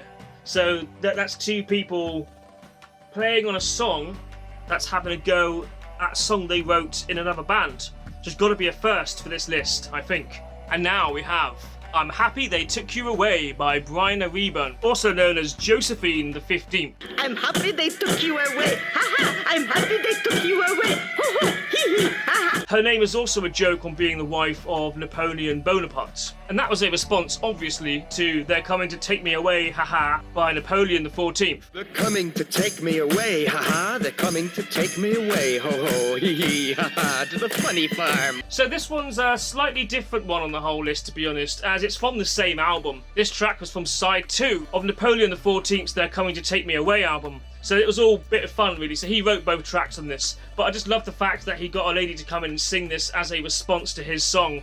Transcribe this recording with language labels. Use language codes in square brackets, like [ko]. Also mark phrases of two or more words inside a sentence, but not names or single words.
[en] So that's two people playing on a song that's having a go at a song they wrote in another band. There's got to be a first for this list, I think. And now we have I'm Happy They Took You Away by Brian Rayburn, also known as Josephine the 15th. I'm happy they took you away. Ha ha! I'm happy they took you away. Ho ho! Hee hee! Ha ha! Her name is also a joke on being the wife of Napoleon Bonaparte. And that was a response, obviously, to They're Coming to Take Me Away, haha, by Napoleon the 14th. They're coming to take me away, haha. They're coming to take me away, ho ho, hee hee, haha, to the funny farm. So this one's a slightly different one on the whole list, to be honest, as it's from the same album. This track was from side 2 of Napoleon the 14th's They're Coming to Take Me Away album. So it was all a bit of fun, really. So he wrote both tracks on this. But I just love the fact that he got a lady to come in and sing this as a response to his song.